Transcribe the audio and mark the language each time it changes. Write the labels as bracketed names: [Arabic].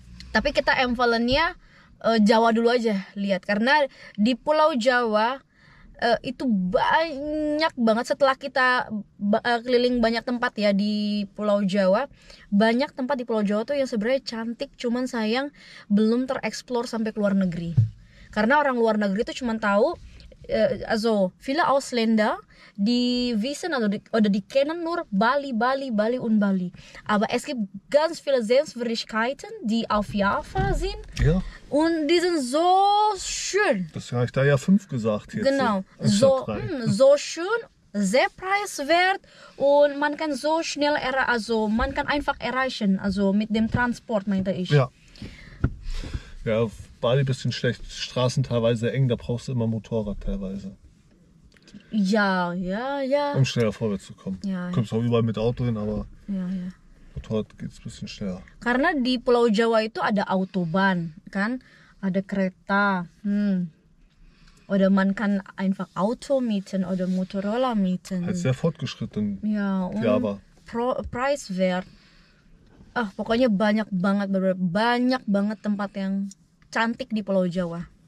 [Indonesian] Tapi kita Valennya Jawa dulu aja lihat, karena di Pulau Jawa itu banyak banget. Setelah kita keliling banyak tempat ya di Pulau Jawa, banyak tempat di Pulau Jawa tuh yang sebenarnya cantik, cuman sayang belum tereksplor sampai ke luar negeri. Karena orang luar negeri tuh cuman tahu [German] also viele Ausländer die wissen oder die kennen nur Bali und Bali. Aber es gibt ganz viele Sehenswürdigkeiten, die auf Java sind. Ja. Und die sind so schön. Das habe ich da ja 5 gesagt jetzt. Genau, Anstatt so, 3. so schön, sehr preiswert und man kann so schnell, also man kann einfach erreichen, also mit dem Transport meinte ich. Ja. Ja, auf Bali ein bisschen schlecht. Straßen teilweise eng, da brauchst du immer Motorrad teilweise, Ja. um schneller vorwärts zu kommen. Ja. Du kommst auch überall mit Auto hin, aber [Indonesian] Ya. [German] Motorrad geht es ein bisschen schneller. [Indonesian] Karena di Pulau Jawa itu ada autobahn, kan? Ada kereta. [German] Oder man kann einfach Auto mieten oder Motorroller mieten. Halt sehr fortgeschritten. Ya, und Java. preiswert. [Indonesian] Pokoknya banyak banget tempat yang cantik di Pulau Jawa.